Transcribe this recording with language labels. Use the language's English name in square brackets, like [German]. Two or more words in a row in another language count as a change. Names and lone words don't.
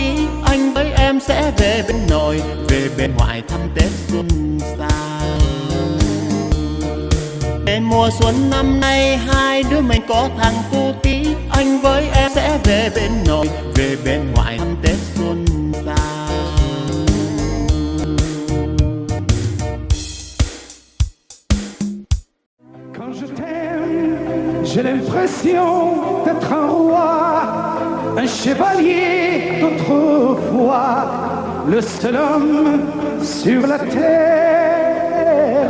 [Vietnamese] Anh với em sẽ về bên nội, về bên ngoại thăm Tết xuân xa. Để mùa xuân năm nay hai đứa mình có thằng cu tí. Anh với em sẽ về bên nội, về bên ngoại thăm Tết xuân xa. [French] Quand je t'aime, J'ai l'impression d'être un roi, un chevalier d'autrefois, le seul homme sur la terre.